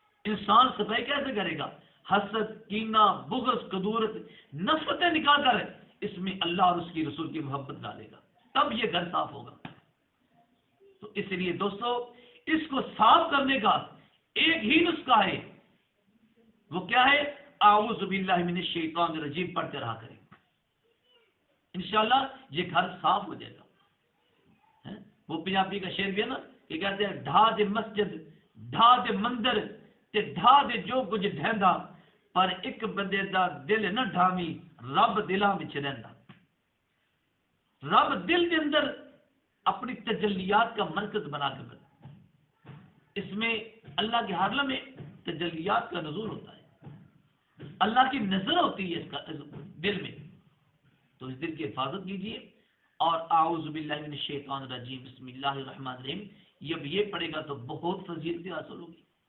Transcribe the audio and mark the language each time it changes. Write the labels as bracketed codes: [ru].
[ur] انسان صفائی کیسے کرے گا؟ حسد، کینہ، بغض، کدورت، نفرتیں نکال کر اس میں اللہ اور اس کی رسول کی محبت ڈالے گا، تب یہ گھر صاف ہوگا. تو اس لیے دوستو، اس کو صاف کرنے کا ایک ہی نسخہ ہے، وہ کیا ہے؟ اعوذ باللہ من الشیطان الرجیم پڑھتے رہا کریں، انشاءاللہ یہ گھر صاف ہو جائے گا. وہ پنجابی کا شعر بھی ہے نا کہ کہتے ہیں [pa] ڈھا دے مسجد، ڈھا دے مندر تے ڈھا دے جو کچھ ڈھیندا، پر ایک بندے دا دل نہ ڈھاوی، رب دلاں وچ رہندا. [ur] رب دل کے اندر اپنی تجلیات کا مرکز بنا کے بنا، اس میں اللہ کے حرم میں تجلیات کا نزول ہوتا ہے، اللہ کی نظر ہوتی ہے اس کا دل میں، تو اس دل کی حفاظت کیجیے۔ اور اعوذ باللہ من الشیطان الرجیم بسم اللہ الرحمن الرحیم جب یہ پڑھے گا تو بہت فضیلت حاصل ہوگی،